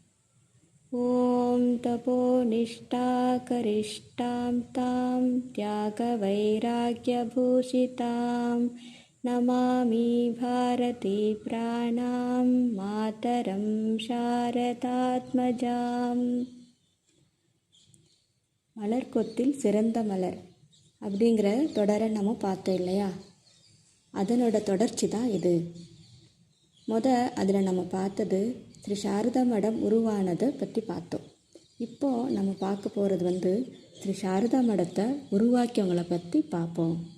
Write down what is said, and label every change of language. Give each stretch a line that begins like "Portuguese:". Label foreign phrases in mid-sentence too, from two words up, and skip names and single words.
Sanskrit: ॐ तपोनिष्ठा करिष्ठां तां त्यागवैराग्यभूषितां नमामि भारती प्राणां मातरं शारदात्मजाम्.
Tamil: மலர்கொத்தில் சிறந்த மலர் அப்படிங்கிற தொடரை நம்ம பார்த்தோம் இல்லையா? அதனோட தொடர்ச்சி தான் இது. அதில் நம்ம பார்த்தது ஸ்ரீ சாரதா மடம் உருவானதை பற்றி பார்த்தோம். இப்போது நம்ம பார்க்க போகிறது ஸ்ரீ சாரதா மடத்தை உருவாக்கியவங்களை பற்றி பார்ப்போம்.